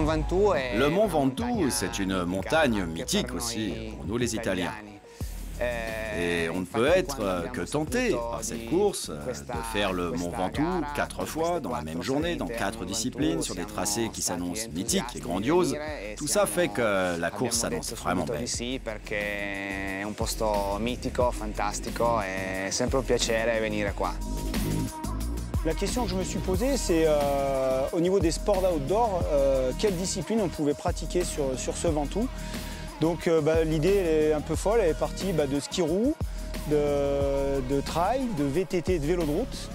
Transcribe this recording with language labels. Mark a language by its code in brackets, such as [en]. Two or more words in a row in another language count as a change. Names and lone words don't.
[fr] Ventoux, c'est une montagne mythique aussi pour nous les Italiens. Et on ne peut être que tenté par cette course de faire le Mont Ventoux 4 fois dans la même journée, dans 4 disciplines, sur des tracés qui s'annoncent mythiques et grandioses. Tout ça fait que la course s'annonce vraiment belle. [it] È un posto mitico, fantastico, è sempre un piacere venire qua. [fr] La question que je me suis posée, c'est au niveau des sports d'outdoor, quelle discipline on pouvait pratiquer sur ce Ventoux. Donc l'idée est un peu folle, elle est partie de ski roue, de trail, de VTT, de vélo de route.